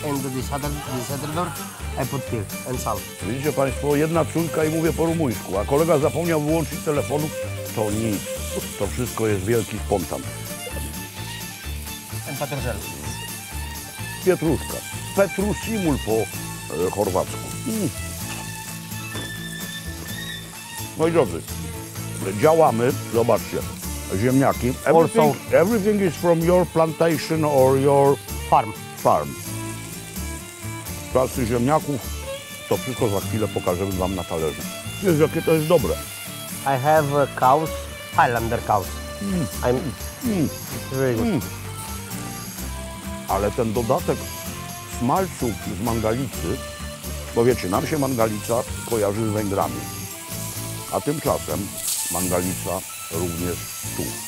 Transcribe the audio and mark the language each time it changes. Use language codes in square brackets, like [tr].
[en] And this other I put here and salt. [pl] Widzicie Państwo, jedna córka i mówię po rumuńsku, a kolega zapomniał wyłączyć telefonu, to nic, to wszystko jest wielki spontan. [en] And pătrunjel. [pl] Pietruszka, petrusimul po chorwacku. Moi drodzy, działamy, zobaczcie, ziemniaki. [en] Everything is from your plantation or your farm. [pl] Klasy ziemniaków, to wszystko za chwilę pokażemy Wam na talerzu. Wiesz, jakie to jest dobre. [en] I have cows, Highlander cows. It's very good. [pl] Ale ten dodatek smalcu z mangalicy, bo wiecie, nam się mangalica kojarzy z Węgrami, a tymczasem mangalica również tu.